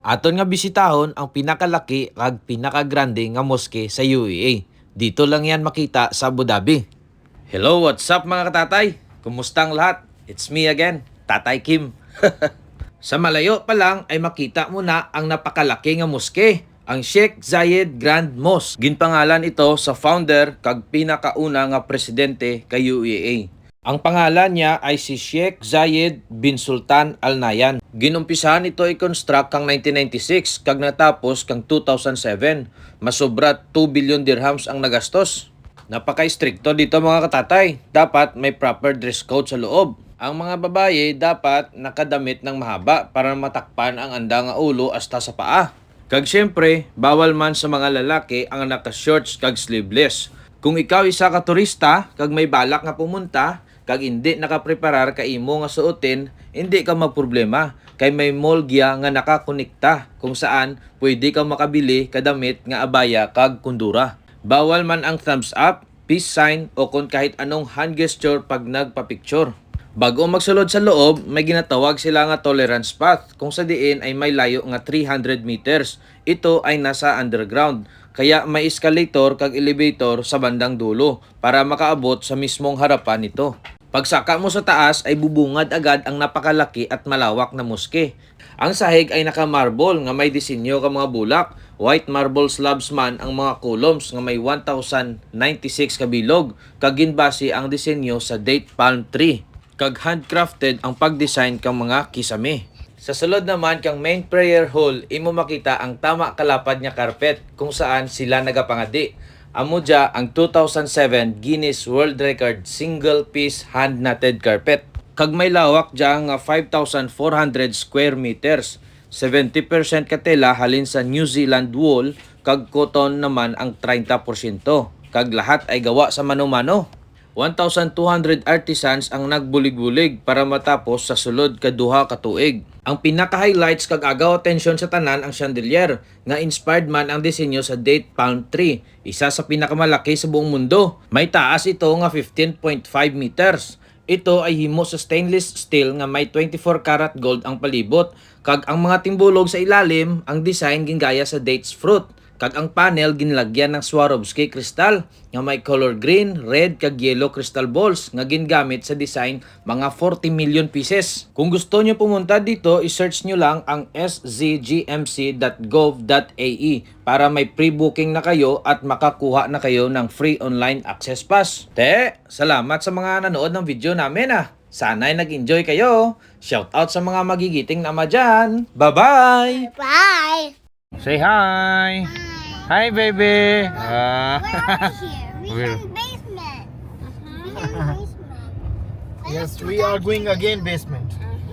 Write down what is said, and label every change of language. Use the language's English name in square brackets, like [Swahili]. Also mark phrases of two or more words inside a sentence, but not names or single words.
[Hiligaynon] Aton nga bisitahon ang pinakalaki kag pinakagrande nga moske sa UAE. [Filipino] Dito lang yan makita sa Abu Dhabi. [English] Hello, what's up [Filipino] mga katatay? Kumusta ang lahat? [English] It's me again, Tatay Kim. [Filipino] Sa malayo pa lang ay makita mo na ang napakalaki nga moske, ang Sheikh Zayed Grand Mosque. [Hiligaynon] Ginpangalan ito sa founder kag pinakauna nga presidente kay UAE. [Filipino] Ang pangalan niya ay si Sheikh Zayed bin Sultan Al Nahyan. [Hiligaynon] Ginumpisahan ito i-construct kang 1996 kag natapos kang 2007. Masobra 2 billion dirhams ang nagastos. [Filipino] Napaka-stricto dito mga katatay. Dapat may proper dress code sa loob. Ang mga babae dapat nakadamit ng mahaba para matakpan ang anda nga ulo hasta sa paa. [Hiligaynon] Kag syempre, bawal man sa mga lalaki ang naka-shorts kag sleeveless. [Filipino] Kung ikaw isa ka turista kag may balak nga pumunta, kag hindi nakapreparar ka imo nga suotin, hindi ka magproblema kay may mall gya nga nakakonekta kung saan pwede ka makabili kadamit nga abaya kag kundura. Bawal man ang [English] thumbs up, [Filipino] peace sign o kung kahit anong [English] hand gesture [Filipino] pag nagpa-picture. [Hiligaynon] Bago magsulod sa loob, may ginatawag sila nga [English] tolerance path [Hiligaynon] kung sa diin ay may layo nga 300 meters. [Filipino] Ito ay nasa underground. Kaya may escalator kag elevator sa bandang dulo para makaabot sa mismong harapan nito. Pagsaka mo sa taas ay bubungad agad ang napakalaki at malawak na moske. [Hiligaynon] Ang sahig ay naka-marble nga may disenyo ka mga bulak. [English] White marble slabs [Hiligaynon] man ang mga columns nga may 1,096 kabilog. Kag ginbase ang disenyo sa [English] date palm tree. [Hiligaynon] Kag handcrafted ang pag-design kang mga kisame. Sa sulod naman kang main prayer hall, imo makita ang tama kalapad nga carpet kung saan sila nagapangadi. Amo dya ang 2007 [English] Guinness World Record single piece hand knotted carpet. [Hiligaynon] Kag may lawak dya nga 5,400 [English] square meters. [Hiligaynon] 70% ka tela halin sa New Zealand wool, kag cotton naman ang 30%. Kag lahat ay gawa sa mano-mano. 1,200 artisans ang nagbulig-bulig para matapos sa sulod kaduha ka tuig. Ang pinaka-highlights kag agaw atensyon sa tanan ang chandelier nga inspired man ang disenyo sa [English] date palm tree, [Filipino] isa sa pinakamalaki sa buong mundo. [Hiligaynon] May taas ito nga 15.5 meters. Ito ay himo sa [English] stainless steel [Hiligaynon] nga may [English] 24 karat gold [Hiligaynon] ang palibot, kag ang mga timbulog sa ilalim ang design gingaya sa [English] dates fruit. [Hiligaynon] Kag ang panel ginlagyan ng Swarovski crystal nga may color green, red kag [English] yellow crystal balls [Hiligaynon] nga gingamit sa design mga [English] 40 million pieces. [Filipino] Kung gusto nyo pumunta dito, i-search nyo lang ang szgmc.gov.ae para may pre-booking na kayo at makakuha na kayo ng [English] free online access pass. [Filipino] Salamat sa mga nanood ng video namin Sana'y nag-enjoy kayo. Shoutout sa mga magigiting na ama dyan. [English] Bye-bye! Bye. Say hi! Hi, baby! Where are we here? We're- We're in basement. We're in basement. Yes, we are going again basement.